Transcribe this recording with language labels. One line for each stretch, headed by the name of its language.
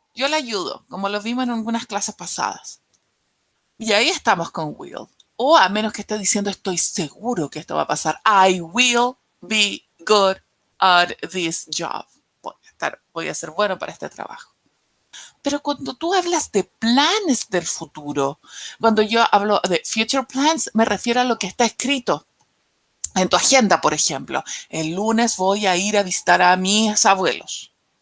Spanish: Yo le ayudo, como lo vimos en algunas clases pasadas. Y ahí estamos con will. O a menos que esté diciendo estoy seguro que esto va a pasar.
English: I will be good at this job.
Spanish: Voy a ser bueno para este trabajo. Pero cuando tú hablas de planes del futuro, cuando yo hablo de future plans, me refiero a lo que está escrito en tu agenda, por ejemplo. El lunes voy a ir a visitar a mis abuelos.